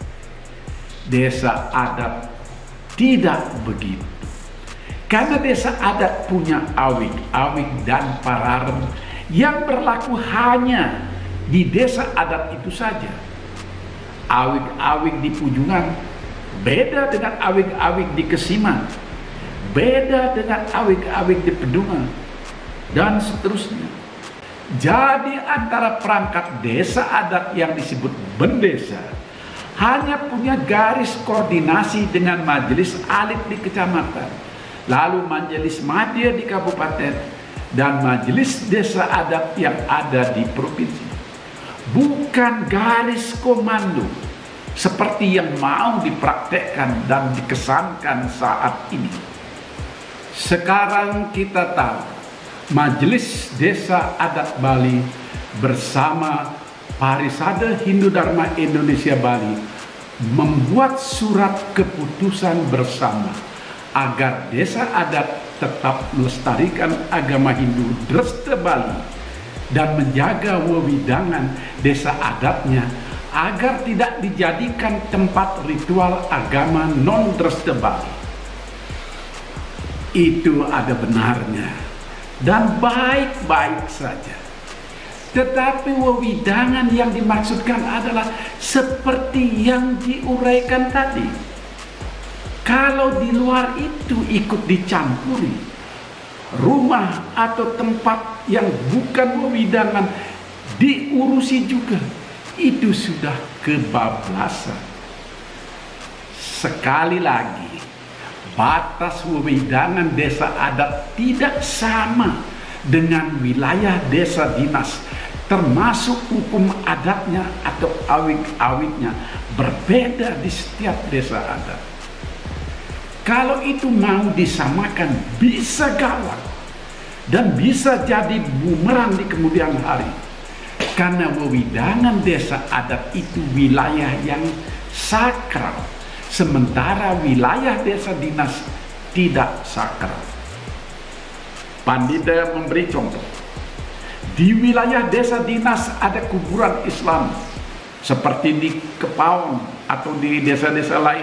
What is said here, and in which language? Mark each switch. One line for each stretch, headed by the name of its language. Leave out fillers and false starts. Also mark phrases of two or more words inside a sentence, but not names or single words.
Indonesian: Desa adat tidak begitu. Karena desa adat punya awik-awik dan pararem yang berlaku hanya di desa adat itu saja. Awik-awik di Pujungan beda dengan awik-awik di Kesiman, beda dengan awik-awik di Pedungan, dan seterusnya. Jadi antara perangkat desa adat yang disebut bendesa hanya punya garis koordinasi dengan majelis alit di kecamatan, lalu majelis madya di kabupaten, dan majelis desa adat yang ada di provinsi. Bukan garis komando seperti yang mau dipraktekkan dan dikesankan saat ini. Sekarang kita tahu Majelis Desa Adat Bali bersama Parisade Hindu Dharma Indonesia Bali membuat surat keputusan bersama agar desa adat tetap melestarikan agama Hindu Dresta Bali dan menjaga wewidangan desa adatnya agar tidak dijadikan tempat ritual agama non-Dresta Bali. Itu ada benarnya dan baik-baik saja. Tetapi wewidangan yang dimaksudkan adalah seperti yang diuraikan tadi. Kalau di luar itu ikut dicampuri, rumah atau tempat yang bukan wewidangan diurusi juga, itu sudah kebablasan. Sekali lagi, batas wewidangan desa adat tidak sama dengan wilayah desa dinas, termasuk hukum adatnya atau awik-awiknya berbeda di setiap desa adat. Kalau itu mau disamakan bisa gawat dan bisa jadi bumerang di kemudian hari, karena wewidangan desa adat itu wilayah yang sakral, sementara wilayah desa dinas tidak sakral. Pandita memberi contoh. Di wilayah desa dinas ada kuburan Islam seperti di Kepaon atau di desa-desa lain.